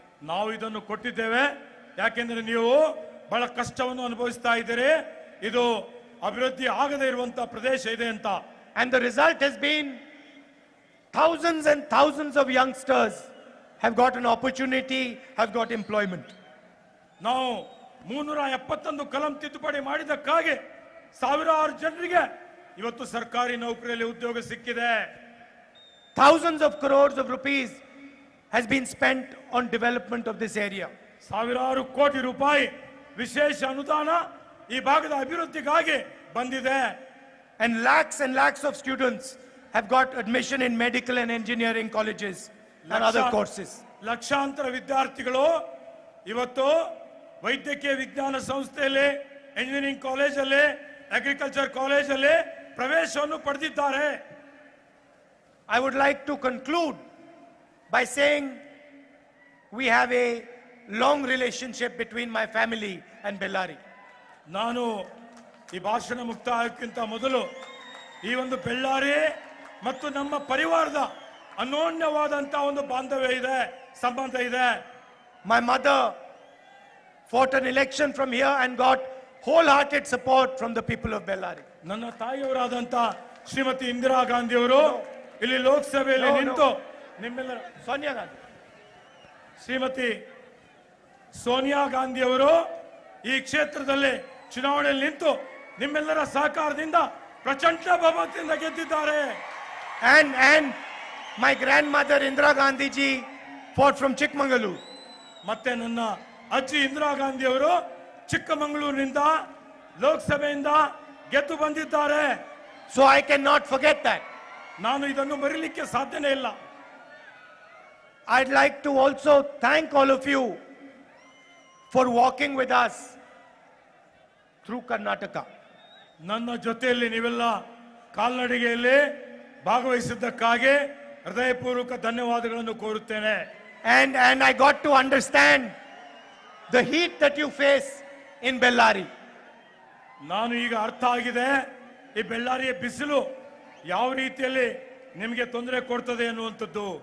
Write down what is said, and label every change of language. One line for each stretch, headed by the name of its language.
Kannada: ನಾವು ಇದನ್ನು ಕೊಟ್ಟಿದ್ದೇವೆ ಯಾಕೆಂದ್ರೆ ನೀವು ಬಹಳ ಕಷ್ಟವನ್ನು ಅನುಭವಿಸ್ತಾ ಇದ್ದೀರಿ, ಇದು ಅಭಿವೃದ್ಧಿ ಆಗದೇ ಇರುವಂತ ಪ್ರದೇಶ ಇದೆ ಅಂತ.
English: And the result has been thousands and thousands of youngsters have got an opportunity, have got employment.
Kannada: ನಾವು 371 ಕಲಂ ತಿದ್ದುಪಡಿ ಮಾಡಿದಕ್ಕಾಗಿ ಸಾವಿರಾರು ಜನರಿಗೆ ಇವತ್ತು ಸರ್ಕಾರಿ ನೌಕರಿಯಲ್ಲಿ ಉದ್ಯೋಗ ಸಿಕ್ಕಿದೆ.
English: Thousands of crores of rupees has been spent on development of this area.
Kannada: ಸಾವಿರಾರು ಕೋಟಿ ರೂಪಾಯಿ ವಿಶೇಷ ಅನುದಾನ ಈ ಭಾಗದ ಅಭಿವೃದ್ಧಿಗಾಗಿ ಬಂದಿದೆ.
English: And lakhs of students have got admission in medical and engineering colleges and other courses.
Kannada: ಲಕ್ಷಾಂತರ ವಿದ್ಯಾರ್ಥಿಗಳು ಇವತ್ತು ವೈದ್ಯಕೀಯ ವಿಜ್ಞಾನ ಸಂಸ್ಥೆಯಲ್ಲಿ, ಎಂಜಿನಿಯರಿಂಗ್ ಕಾಲೇಜಲ್ಲಿ, ಅಗ್ರಿಕಲ್ಚರ್ ಕಾಲೇಜಲ್ಲಿ ಪ್ರವೇಶವನ್ನು ಪಡೆದಿದ್ದಾರೆ.
English: I would like to conclude by saying we have a long relationship between my family and Bellary.
Kannada: ನಾನು ಈ ಭಾಷಣ ಮುಕ್ತಾಯಕ್ಕಿಂತ ಮೊದಲು ಈ ಒಂದು ಬೆಳ್ಳಾರಿ ಮತ್ತು ನಮ್ಮ ಪರಿವಾರದ ಅನ್ಯೋನ್ಯವಾದಂತ ಒಂದು ಬಾಂಧವ್ಯ ಇದೆ, ಸಂಬಂಧ ಇದೆ.
English: My mother fought an election from here and got wholehearted support from the people of Bellary.
Kannada: ನನ್ನ ತಾಯಿಯವರಾದಂತ ಶ್ರೀಮತಿ ಇಂದಿರಾ ಗಾಂಧಿ ಅವರು ಇಲ್ಲಿ ಲೋಕಸಭೆಯಲ್ಲಿ ನಿಂತು ನಿಮ್ಮೆಲ್ಲರ
English: Sonia Gandhi.
Kannada: ಶ್ರೀಮತಿ ಸೋನಿಯಾ ಗಾಂಧಿ ಅವರು ಈ ಕ್ಷೇತ್ರದಲ್ಲಿ ಚುನಾವಣೆಯಲ್ಲಿ ನಿಂತು ನಿಮ್ಮೆಲ್ಲರ ಸಹಕಾರದಿಂದ ಪ್ರಚಂಡ ಬಹುಮತದಿಂದ ಗೆದ್ದಿದ್ದಾರೆ.
English: And my grandmother Indira Gandhi ji fought from Chikmagalur.
Kannada: ಮತ್ತೆ ನನ್ನ ಅಜ್ಜಿ ಇಂದಿರಾ ಗಾಂಧಿ ಅವರು ಚಿಕ್ಕಮಗಳೂರಿನಿಂದ ಲೋಕಸಭೆಯಿಂದ ಗೆದ್ದು ಬಂದಿದ್ದಾರೆ.
English: So I cannot forget that.
Kannada: ನಾನು ಇದನ್ನು ಮರೆಯಲಿಕ್ಕೆ ಸಾಧ್ಯನೇ ಇಲ್ಲ.
English: I'd like to also thank all of you for walking with us through Karnataka.
Kannada: ನನ್ನ ಜೊತೆಯಲ್ಲಿ ನೀವೆಲ್ಲ ಕಾಲ್ನಡಿಗೆಯಲ್ಲಿ ಭಾಗವಹಿಸಿದ್ದಕ್ಕಾಗಿ ಹೃದಯಪೂರ್ವಕ ಧನ್ಯವಾದಗಳನ್ನು ಕೋರುತ್ತೇನೆ.
English: And I got to understand the heat that you face in Bellary.
Kannada: ನಾನು ಈಗ ಅರ್ಥ ಆಗಿದೆ ಈ ಬೆಳ್ಳಾರಿಯ ಬಿಸಿಲು ಯಾವ ರೀತಿಯಲ್ಲಿ ನಿಮಗೆ ತೊಂದರೆ ಕೊಡ್ತದೆ ಅನ್ನುವಂಥದ್ದು.